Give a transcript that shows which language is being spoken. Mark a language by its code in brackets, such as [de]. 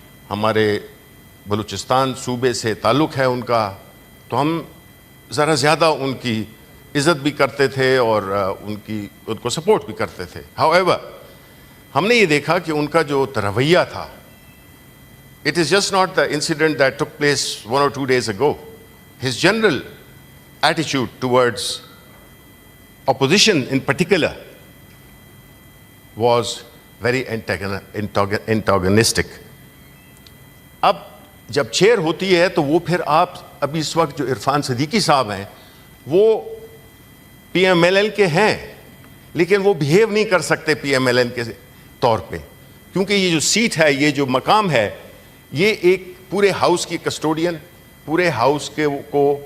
[ur] ہمارے بلوچستان صوبے سے تعلق ہے ان کا، تو ہم ذرا زیادہ ان کی عزت بھی کرتے تھے اور ان کو سپورٹ بھی کرتے تھے۔ However، ہم نے یہ دیکھا کہ ان کا جو رویہ تھا، [en] it is just not the incident that took place 1 or 2 days ago. His general attitude towards opposition in particular was very antagonistic. [ur] اب جب چیئر ہوتی ہے تو وہ پھر آپ ابھی اس وقت جو عرفان صدیقی صاحب ہیں وہ پی ایم ایل این کے ہیں، لیکن وہ بہیو نہیں کر سکتے پی ایم ایل این کے طور پہ، کیونکہ یہ جو سیٹ ہے، یہ جو مقام ہے، یہ ایک پورے ہاؤس کی کسٹوڈین، پورے ہاؤس کے کو